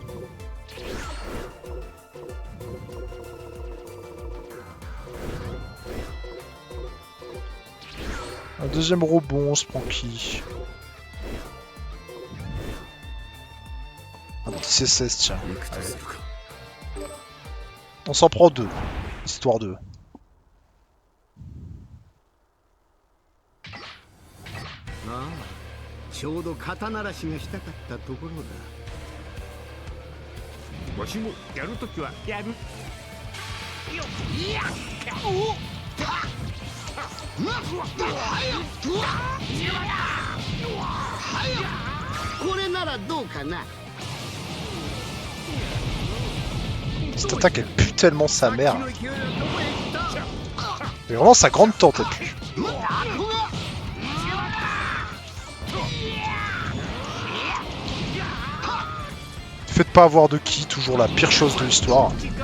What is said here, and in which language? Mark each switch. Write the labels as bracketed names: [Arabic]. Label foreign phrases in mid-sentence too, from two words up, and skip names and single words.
[French] Un deuxième robot, on se prend qui? Un petit C16 tiens. Allez. On s'en prend 2, histoire de... [Japanese] ちょうど肩慣らしがしたかったところだ。わしもやるときはやる。よいやおこれならどうかな。 [French] Cette attaque elle pue tellement sa mère. Mais vraiment sa grande tante elle pue. Faites pas avoir de ki, toujours la pire chose de l'histoire.